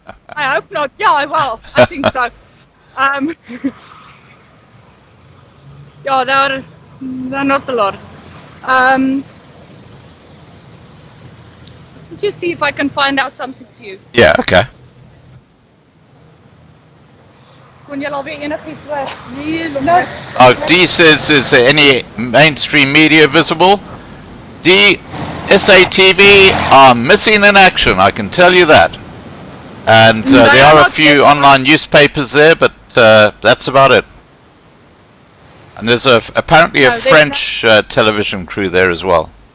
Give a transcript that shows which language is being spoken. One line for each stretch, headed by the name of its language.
English: I hope not. Yeah, well, I think so. Yeah, they're not a lot. Just see if I can find out something for you. Yeah, okay.
Afrikaans: Kon jy alweer enigiets hoor?
English: Oh, D says, is there any mainstream media visible? D, SATV are missing in action, I can tell you that. And there are a few online newspapers there, but that's about it. And there's apparently a French television crew there as well.